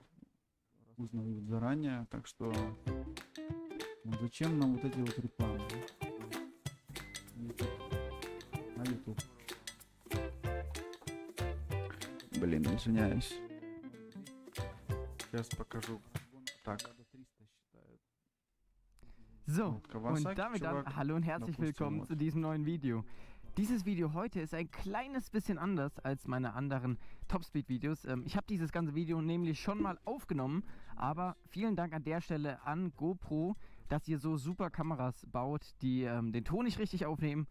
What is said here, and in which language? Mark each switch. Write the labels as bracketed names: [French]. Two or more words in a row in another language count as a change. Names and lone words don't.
[Russian] Узнают заранее, так что... Ну, зачем нам вот эти вот рекламы? На YouTube. Блин, извиняюсь. Сейчас покажу. Так. [German] So, Kawasaki, und damit dann [Russian] чувак, [German] hallo und herzlich [Russian] допустим, [German] willkommen [Russian] вот. [German] zu diesem neuen Video. Dieses Video heute ist ein kleines bisschen anders als meine anderen Topspeed-Videos. Ich habe dieses ganze Video nämlich schon mal aufgenommen, aber vielen Dank an der Stelle an GoPro, dass ihr so super Kameras baut, die den Ton nicht richtig aufnehmen.